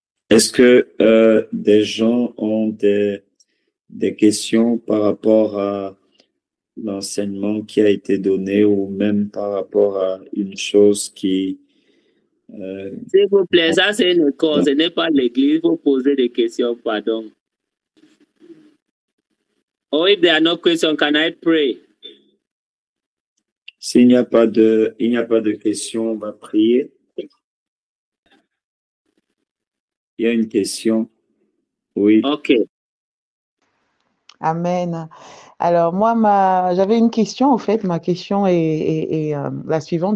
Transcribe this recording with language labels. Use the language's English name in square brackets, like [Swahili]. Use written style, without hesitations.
[French] Est-ce que des gens ont des questions par rapport à l'enseignement qui a été donné ou même par rapport à une chose qui... S'il vous plaît, ça c'est une cause, ce n'est pas l'église, vous posez des questions, pardon. [English] Or if there are no questions, can I pray? [French] S'il n'y a pas de questions, on va prier. Il y a une question. Oui. Ok. Amen. Alors moi, j'avais une question, en fait. Ma question est la suivante.